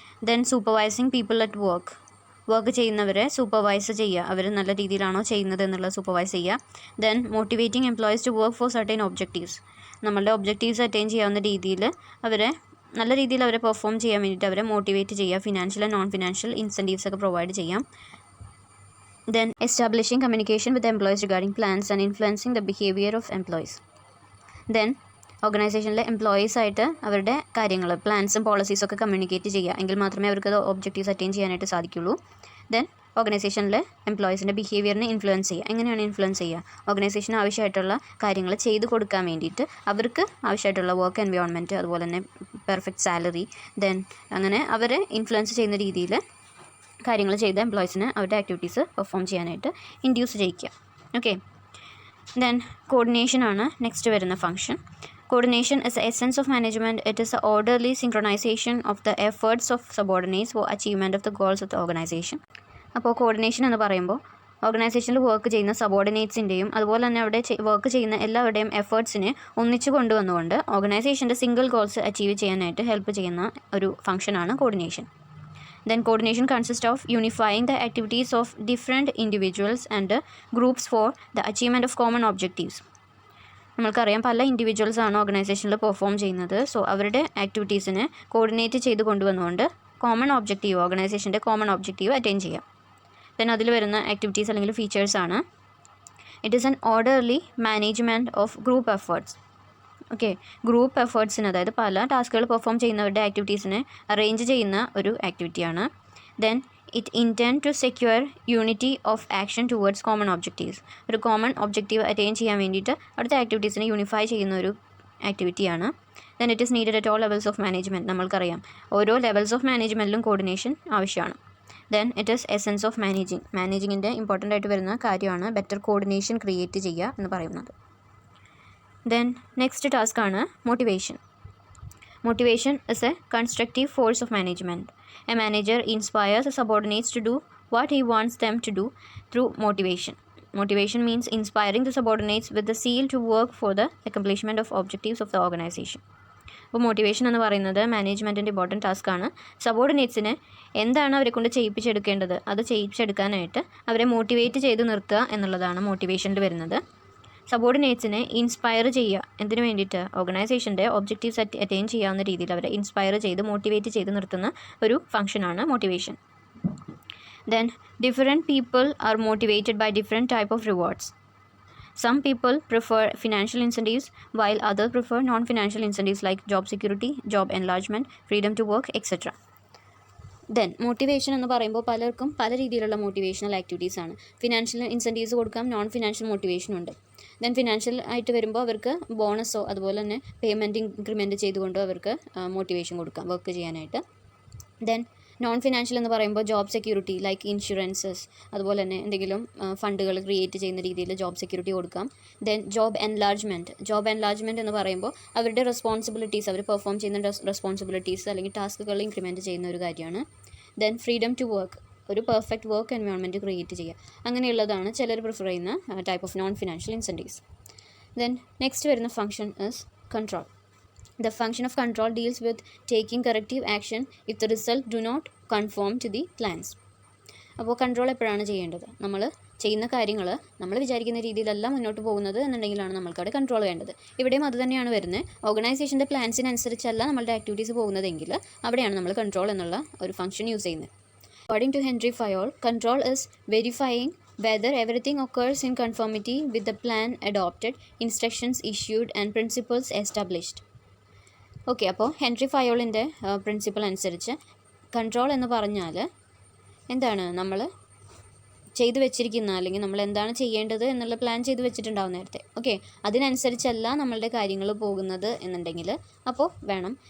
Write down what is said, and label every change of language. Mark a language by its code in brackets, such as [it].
[en] then supervising people at work [ml] ചെയ്യുന്നവരെ supervise ചെയ്യുക, അവർ നല്ല രീതിയിലാണോ ചെയ്യുന്നത് എന്നുള്ളത് സൂപ്പർവൈസ് ചെയ്യുക. [en] then motivating employees to work for certain objectives, [ml] നമ്മളുടെ ഒബ്ജക്റ്റീവ്സ് അറ്റൈൻ ചെയ്യാവുന്ന രീതിയിൽ അവരെ നല്ല രീതിയിൽ അവരെ പെർഫോം ചെയ്യാൻ വേണ്ടിയിട്ട് അവരെ മോട്ടിവേറ്റ് ചെയ്യുക. Financial and non financial incentives ഒക്കെ പ്രൊവൈഡ് ചെയ്യാം. [en] Then establishing communication with the employees regarding plans and influencing the behavior of employees. [ml] Then ഓർഗനൈസേഷനിലെ എംപ്ലോയീസ് ആയിട്ട് അവരുടെ കാര്യങ്ങൾ പ്ലാൻസും പോളിസീസൊക്കെ കമ്മ്യൂണിക്കേറ്റ് ചെയ്യുക, എങ്കിൽ മാത്രമേ അവർക്ക് ഒബ്ജക്റ്റീവ്സ് അറ്റൈൻ ചെയ്യാനായിട്ട് സാധിക്കുള്ളൂ. ദെൻ ഓർഗനൈസേഷനിലെ എംപ്ലോയീസിൻ്റെ ബിഹേവിയറിനെ ഇൻഫ്ലുവൻസ് ചെയ്യുക. എങ്ങനെയാണ് ഇൻഫ്ലുവൻസ് ചെയ്യുക? ഓർഗനൈസേഷന് ആവശ്യമായിട്ടുള്ള കാര്യങ്ങൾ ചെയ്ത് കൊടുക്കാൻ വേണ്ടിയിട്ട് അവർക്ക് ആവശ്യമായിട്ടുള്ള വർക്ക് എൻവയോൺമെൻറ്റ്, അതുപോലെ തന്നെ പെർഫെക്റ്റ് സാലറി, ദെൻ അങ്ങനെ അവരെ ഇൻഫ്ലുവൻസ് ചെയ്യുന്ന രീതിയിൽ കാര്യങ്ങൾ ചെയ്ത് എംപ്ലോയീസിന് അവരുടെ ആക്ടിവിറ്റീസ് പെർഫോം ചെയ്യാനായിട്ട് ഇൻഡ്യൂസ് ചെയ്യിക്കുക. ഓക്കെ. ദെൻ കോർഡിനേഷൻ ആണ് നെക്സ്റ്റ് വരുന്ന function. [en] Coordination is the essence of management. It is the orderly synchronization of the efforts of subordinates for achievement of the goals of the organization. [ml] അപ്പോൾ coordination എന്ന് പറയുമ്പോൾ ഓർഗനൈസേഷനിൽ work ചെയ്യുന്ന സബോർഡിനേറ്റ്സിൻ്റെയും അതുപോലെ തന്നെ അവിടെ വർക്ക് ചെയ്യുന്ന എല്ലാവരുടെയും എഫേർട്സിനെ ഒന്നിച്ച് കൊണ്ടുവന്നുകൊണ്ട് ഓർഗനൈസേഷൻ്റെ സിംഗിൾ ഗോൾസ് അച്ചീവ് ചെയ്യാനായിട്ട് ഹെൽപ്പ് ചെയ്യുന്ന ഒരു ഫംഗ്ഷനാണ് coordination. [en] Then coordination consists of unifying the activities of different individuals and groups for the achievement of common objectives. [ml] നമ്മൾക്കറിയാം പല ഇൻഡിവിജ്വൽസാണ് ഓർഗനൈസേഷനിൽ പെർഫോം ചെയ്യുന്നത്. സോ അവരുടെ ആക്ടിവിറ്റീസിനെ കോർഡിനേറ്റ് ചെയ്ത് കൊണ്ടുവന്നുകൊണ്ട് common objective, ഓർഗനൈസേഷൻ്റെ common objective attain ചെയ്യാം. [en] then [ml] അതിൽ വരുന്ന [en] Activities അല്ലെങ്കിൽ ഫീച്ചേഴ്സാണ് it is an orderly management of group efforts. [ml] Okay, group എഫേർട്സിന് അതായത് പല ടാസ്കുകൾ പെർഫോം ചെയ്യുന്നവരുടെ ആക്ടിവിറ്റീസിനെ അറേഞ്ച് ചെയ്യുന്ന ഒരു ആക്ടിവിറ്റിയാണ്. [en] Then it intend to secure unity of action towards common objectives. [ml] ഒരു കോമൺ ഒബ്ജക്റ്റീവ് അറ്റൈൻ ചെയ്യാൻ വേണ്ടിയിട്ട് അവിടുത്തെ ആക്ടിവിറ്റീസിനെ യൂണിഫൈ ചെയ്യുന്ന ഒരു ആക്ടിവിറ്റിയാണ്. [en] Then it is needed at all levels of management. [ml] നമ്മൾക്കറിയാം ഓരോ ലെവൽസ് ഓഫ് മാനേജ്മെൻറ്റിലും കോർഡിനേഷൻ ആവശ്യമാണ്. Then [en] it is essence of [ml] മാനേജിങ്ങിൻ്റെ important ആയിട്ട് വരുന്ന കാര്യമാണ് ബെറ്റർ കോർഡിനേഷൻ ക്രിയേറ്റ് ചെയ്യുക എന്ന് പറയുന്നത്. ദെൻ നെക്സ്റ്റ് ടാസ്ക് ആണ് motivation. [en] Motivation is a constructive force of management. A manager inspires the subordinates to do what he wants them to do through motivation. Motivation means inspiring the subordinates with the zeal to work for the accomplishment of objectives of the organization. [ml] അപ്പോൾ motivation എന്ന് പറയുന്നത് മാനേജ്മെൻറ്റിൻ്റെ important task ആണ്. സബോർഡിനേറ്റ്സിനെ എന്താണ് അവരെ കൊണ്ട് ചെയ്യിപ്പിച്ചെടുക്കേണ്ടത് അത് ചെയ്യിപ്പിച്ചെടുക്കാനായിട്ട് അവരെ motivate ചെയ്ത് നിർത്തുക എന്നുള്ളതാണ് മോട്ടിവേഷനിൽ വരുന്നത്. സബോർഡിനേറ്റ്സിനെ ഇൻസ്പയർ ചെയ്യുക, എന്തിനു വേണ്ടിയിട്ട്? ഓർഗനൈസേഷൻ്റെ ഒബ്ജക്റ്റീവ്സ് അറ്റൈൻ ചെയ്യാവുന്ന രീതിയിൽ അവരെ ഇൻസ്പയർ ചെയ്ത് മോട്ടിവേറ്റ് ചെയ്ത് നിർത്തുന്ന ഒരു ഫംഗ്ഷനാണ് motivation. [en] Then different people are motivated by different type of rewards. Some people prefer financial incentives while others prefer non-financial incentives like job security, job enlargement, freedom to work, etc. [ml] Then motivation എന്ന് പറയുമ്പോൾ പലർക്കും പല രീതിയിലുള്ള motivational activities ആണ്. Financial incentives കൊടുക്കാം, non financial മോട്ടിവേഷനും ഉണ്ട്. Then financial ആയിട്ട് വരുമ്പോൾ അവർക്ക് ബോണസോ അതുപോലെ തന്നെ പേയ്മെൻറ്റ് ഇൻക്രിമെൻറ്റ് ചെയ്തുകൊണ്ടോ അവർക്ക് മോട്ടിവേഷൻ കൊടുക്കാം വർക്ക് ചെയ്യാനായിട്ട്. ദെൻ നോൺ ഫിനാൻഷ്യൽ എന്ന് പറയുമ്പോൾ ജോബ് സെക്യൂരിറ്റി ലൈക്ക് ഇൻഷുറൻസസ്, അതുപോലെ തന്നെ എന്തെങ്കിലും ഫണ്ടുകൾ ക്രിയേറ്റ് ചെയ്യുന്ന രീതിയിൽ ജോബ് സെക്യൂരിറ്റി കൊടുക്കാം. ദെൻ ജോബ് എൻലാർജ്മെൻറ്റ് എന്ന് പറയുമ്പോൾ അവരുടെ റെസ്പോൺസിബിലിറ്റീസ്, അവർ പെർഫോം ചെയ്യുന്ന റെസ്പോൺസിബിലിറ്റീസ് അല്ലെങ്കിൽ ടാസ്കുകൾ ഇൻക്രിമെൻറ്റ് ചെയ്യുന്ന ഒരു കാര്യമാണ്. [en] then freedom to work, [ml] ഒരു പെർഫെക്റ്റ് വർക്ക് എൻവയോൺമെൻറ്റ് ക്രിയേറ്റ് ചെയ്യുക. അങ്ങനെയുള്ളതാണ് ചിലർ പ്രിഫർ ചെയ്യുന്ന type of non financial incentives. [en] Then next വരുന്ന function is control. The function of control deals with taking corrective action if the result do not conform to the plans. [ml] അപ്പോൾ control എപ്പോഴാണ് ചെയ്യേണ്ടത്? നമ്മൾ ചെയ്യുന്ന കാര്യങ്ങൾ നമ്മൾ വിചാരിക്കുന്ന രീതിയിലല്ല മുന്നോട്ട് പോകുന്നത് എന്നുണ്ടെങ്കിലാണ് നമ്മൾക്കവിടെ കൺട്രോൾ വേണ്ടത്. ഇവിടെയും അത് തന്നെയാണ് വരുന്നത്. ഓർഗനൈസേഷൻ്റെ പ്ലാൻസിനനുസരിച്ചല്ല നമ്മളുടെ ആക്ടിവിറ്റീസ് പോകുന്നതെങ്കിൽ അവിടെയാണ് നമ്മൾ കൺട്രോൾ എന്നുള്ള ഒരു ഫംഗ്ഷൻ യൂസ് ചെയ്യുന്നത്. [en] According to Henry Fayol, control is verifying whether everything occurs in conformity with the plan adopted, instructions issued and principles established. [ml] Okay, അപ്പോൾ ഹെൻറി ഫയോളിൻ്റെ പ്രിൻസിപ്പിൾ അനുസരിച്ച് കൺട്രോൾ എന്ന് പറഞ്ഞാൽ എന്താണ്? നമ്മൾ ചെയ്തു വെച്ചിരിക്കുന്ന അല്ലെങ്കിൽ നമ്മൾ എന്താണ് ചെയ്യേണ്ടത് എന്നുള്ള പ്ലാൻ ചെയ്ത് വെച്ചിട്ടുണ്ടാവും നേരത്തെ. ഓക്കെ, അതിനനുസരിച്ചല്ല നമ്മളുടെ കാര്യങ്ങൾ പോകുന്നത് എന്നുണ്ടെങ്കിൽ അപ്പോൾ വേണം.